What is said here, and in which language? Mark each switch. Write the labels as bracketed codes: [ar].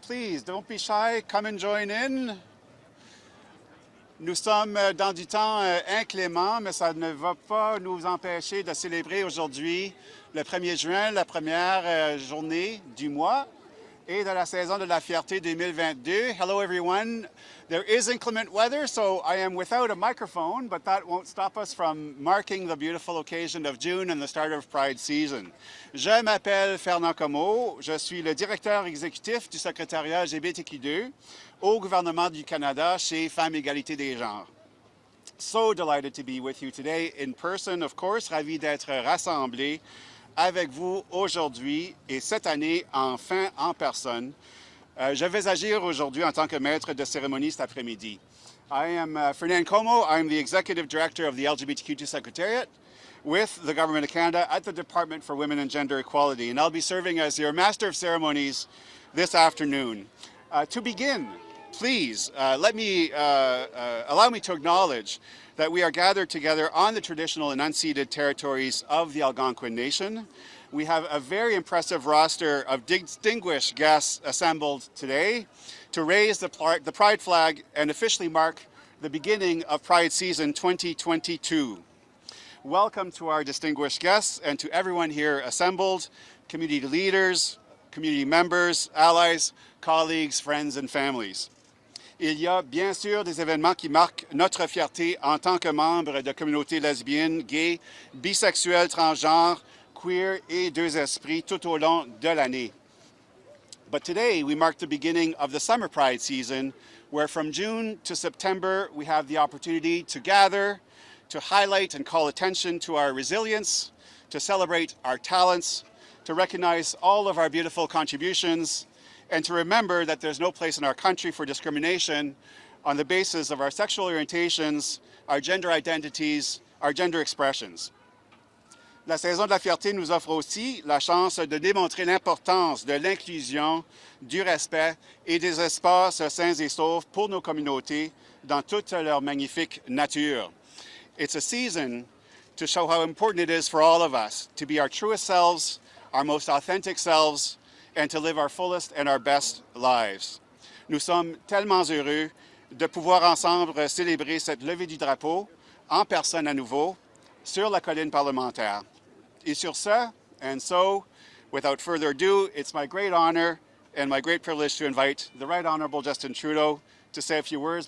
[en] Please, don't be shy. Come and join in. [fr] Nous sommes dans du temps inclément, mais ça ne va pas nous empêcher de célébrer aujourd'hui le 1er juin, la première journée du mois et de la saison de la fierté 2022. [en] Hello everyone. There is inclement weather, so I am without a microphone, but that won't stop us from marking the beautiful occasion of June and the start of Pride season. [fr] Je m'appelle Fernand Comeau, je suis le directeur exécutif du secrétariat LGBTQ2 au gouvernement du Canada chez Femmes Égalité des genres. [en] So delighted to be with you today in person, of course, [fr] ravi d'être rassemblé avec vous aujourd'hui et cette année enfin en personne. Je vais agir aujourd'hui en tant que maître de cérémonie cet après-midi. [en] I am Fernand Comeau. I'm the Executive Director of the LGBTQ2 Secretariat with the Government of Canada at the Department for Women and Gender Equality, and I'll be serving as your Master of Ceremonies this afternoon. To begin, please allow me to acknowledge that we are gathered together on the traditional and unceded territories of the Algonquin Nation. We have a very impressive roster of distinguished guests assembled today to raise the Pride flag and officially mark the beginning of Pride season 2022. Welcome to our distinguished guests and to everyone here assembled, community leaders, community members, allies, colleagues, friends and families. [fr] Il y a bien sûr des événements qui marquent notre fierté en tant que membres de communautés lesbiennes, gays, bisexuels, transgenres, queer et deux esprits tout au long de l'année. [en] But today we mark the beginning of the summer Pride season, where from June to September we have the opportunity to gather, to highlight and call attention to our resilience, to celebrate our talents, to recognize all of our beautiful contributions, and to remember that there's no place in our country for discrimination on the basis of our sexual orientations, our gender identities, our gender expressions. [fr] La saison de la fierté nous offre aussi la chance de démontrer l'importance de l'inclusion, du respect et des espaces sains et saufs pour nos communautés dans toute leur magnifique nature. [en] It's a season to show how important it is for all of us to be our truest selves, our most authentic selves, and to live our fullest and our best lives. [fr] Nous sommes tellement heureux de pouvoir ensemble célébrer cette levée du drapeau en personne à nouveau sur la colline parlementaire. Et sur ce, [en] and so, without further ado, it's my great honor and my great privilege to invite the Right Honourable Justin Trudeau to say a few words.